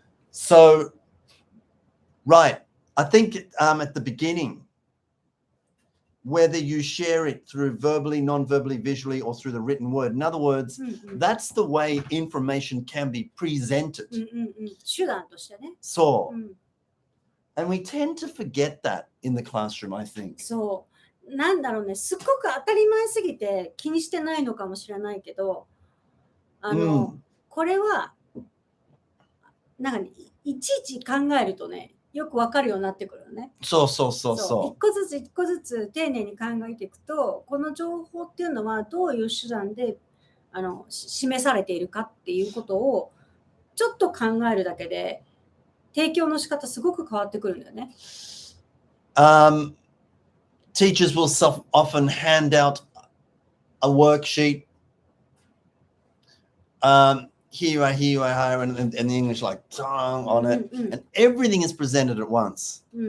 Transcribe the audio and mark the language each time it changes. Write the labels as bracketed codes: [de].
[en] So, right, I think at the beginning, whether you share it through verbally, non-verbally, visually, or through the written word. In other words, that's the way information can be presented. [ja] 手段としてね。そう。 [en] And we tend to forget that in the classroom, I think. [ja] そう。なんだろうね、すっごく当たり前すぎて気にしてないのかもしれないけど、これは、なんか、いちいち考えるとね、よくわかるようになってくるよね。そう。一個ずつ丁寧に考えていくと、この情報っていうのはどういう手段で示されているかっていうことをちょっと考えるだけで、提供の仕方すごく変わってくるんだよね。 [en] Teachers will often hand out a worksheet. Here, and the English like on it, and everything is presented at once.